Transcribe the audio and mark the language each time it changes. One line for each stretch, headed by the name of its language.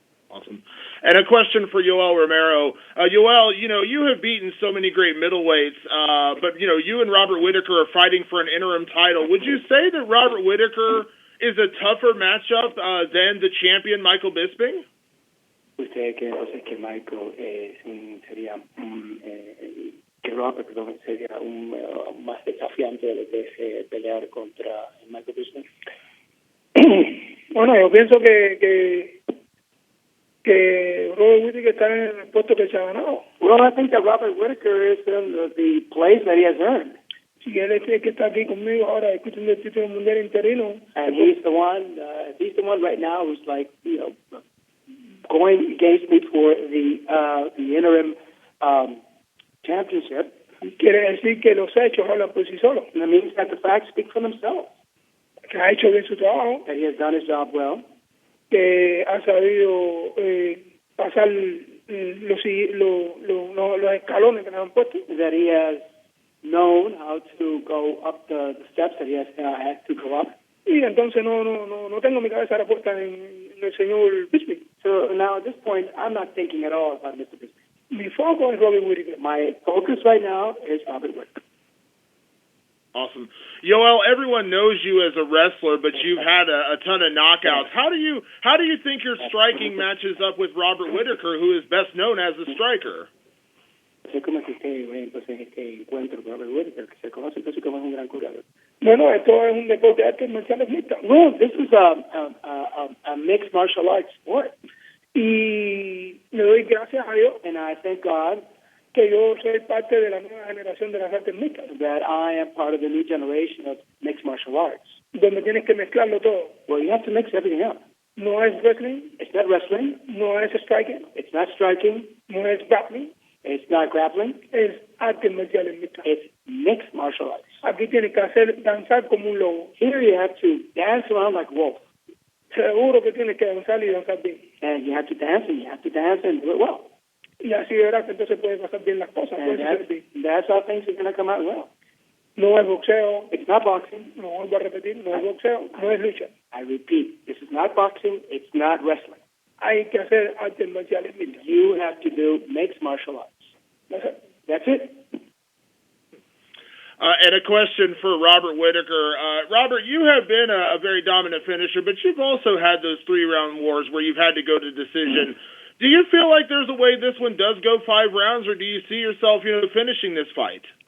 English: Awesome. And a question for Yoel Romero. Yoel, you have beaten so many great middleweights, but, you and Robert Whittaker are fighting for an interim title. Would you say that Robert Whittaker is a tougher matchup than the champion Michael Bisping?
Spanish: Usted cree entonces que Michael sería que Robert, perdón, sería más desafiante de lo que es pelear contra Michael Bisping. Bueno, yo pienso que Robert Whittaker está en el puesto que se ha ganado.
English: Well, I think that Robert Whittaker is in the place that he has earned.
Spanish: Si él es el que está aquí conmigo ahora discutiendo el título mundial interino.
English: And he's the one right now who's going against me for the interim championship.
Spanish: Quiere decir que los hechos hablan por sí solos.
English: And that means that the facts speak for themselves.
Spanish: Que ha hecho bien su trabajo.
English: That he has done his job well.
Spanish: Que ha sabido pasar los escalones que nos han puesto.
English: That he has known how to go up the steps that he has had to go up.
Spanish: Y entonces no tengo mi cabeza la puesta en el señor Bisping.
English: So now at this point, I'm not thinking at all about Mr. Bisping.
Spanish: Mi foco es Robert Whittaker.
English: My focus right now is Robert Whittaker. Awesome. Yoel, everyone knows you as a wrestler, but you've had a ton of knockouts. How do you think your striking matches up with Robert Whittaker, who is best known as a striker?
Spanish: ¿Cómo es que usted ve entonces este encuentro con Robert Whittaker, que se conoce entonces como un gran curador? Bueno, esto es un deporte de artes marciales mixtas.
English: Well, this is a mixed martial arts sport.
Spanish: Y le doy gracias a Dios.
English: And I thank God
Spanish: que yo soy parte de la nueva generación de las artes mixtas.
English: That I am part of the new generation of mixed martial arts.
Spanish: Donde tienes que mezclarlo todo.
English: Well, you have to mix everything up.
Spanish: No es wrestling.
English: It's not wrestling.
Spanish: No es striking.
English: It's not striking.
Spanish: No es grappling.
English: It's not grappling.
Spanish: Es artes marciales mixtas.
English: It's mixed martial arts.
Spanish: Aquí tienes que danzar como un lobo.
English: Here you have to dance around like a wolf.
Spanish: Seguro que tienes que danzar y danzar bien.
English: And you have to dance and you have to dance and do it well.
Spanish: Y así verás que entonces puedes pasar bien las cosas.
English: That's how things are going to come out well.
Spanish: No es boxeo.
English: It's not boxing.
Spanish: No vuelvo a repetir. No es boxeo. No es lucha.
English: I repeat, this is not boxing. It's not wrestling.
Spanish: Hay que hacer artes marciales mixtas.
English: You have to do mixed martial arts. That's it. And a question for Robert Whittaker. Robert, you have been a very dominant finisher, but you've also had those 3-round wars where you've had to go to decision. Do you feel like there's a way this one does go 5 rounds, or do you see yourself, finishing this fight?